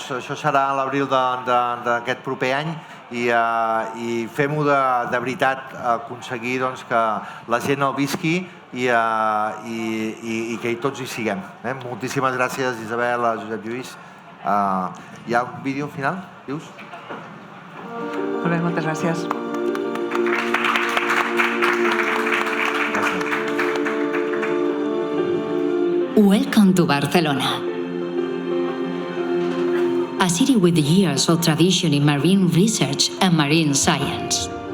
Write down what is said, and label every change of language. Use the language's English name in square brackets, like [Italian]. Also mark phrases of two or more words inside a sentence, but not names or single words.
[Catalan] Això serà a l'abril d'aquest proper any i fem-ho de veritat, aconseguir que la gent el visqui i que tots hi siguem. Moltíssimes gràcies, Isabel, Josep Lluís. Hi ha un vídeo final, dius? Molt bé, moltes gràcies. [English] Welcome to Barcelona, a city with years of tradition in marine research and marine science.